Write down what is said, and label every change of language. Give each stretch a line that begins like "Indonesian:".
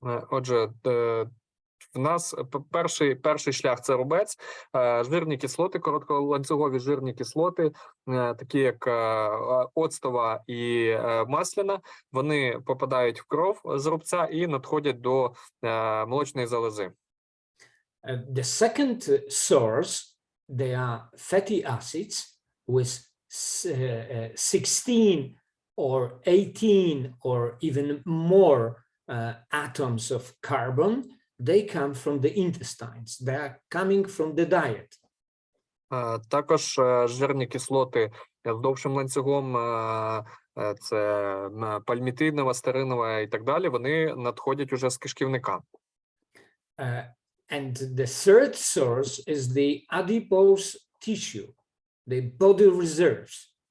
Ukrainian: Отже, в нас перший шлях – це рубець, жирні кислоти, коротколанцюгові жирні кислоти, такі як оцтова і масляна, вони попадають в кров з рубця і надходять до молочної залози.
English: The second source, they are fatty acids with 16 or 18 or even more atoms of carbon. They come from the intestines. They are coming from the diet.
Ukrainian: Також жирні кислоти з довшим ланцюгом, це пальмітинова, стеринова і так далі, вони надходять уже з кишківника.
English: And the third source is the adipose tissue, the body reserves.